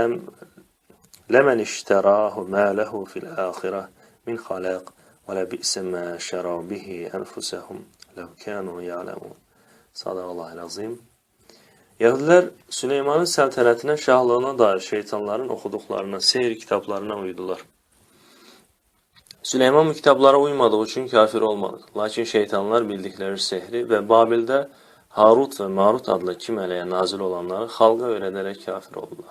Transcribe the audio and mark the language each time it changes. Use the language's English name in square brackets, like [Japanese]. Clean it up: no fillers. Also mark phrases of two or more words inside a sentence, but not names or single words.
[Arabic] لَمَنِ اشْتَرَاهُ مَا لَهُ فِي الْآخِرَةِ مِنْ خَلَاقٍ وَلَبِئْسَ مَا شَرَوْا بِهِ أَنْفُسَهُمْ لَوْ كَانُوا يَعْلَمُونَ صدق الله العظيم. [Azerbaijani] Yahudilər Süleymanın səltənətinə, şahlığına dair şeytanların oxuduqlarına, seyir kitablarına uydular. Süleyman bu kitablara uymadığı üçün kafir olmadı. Lakin şeytanlar bildikləri sehri və Babildə Harut və Marut adlı iki mələyə nazil olanları xalqa öyrədərək kafir oldular.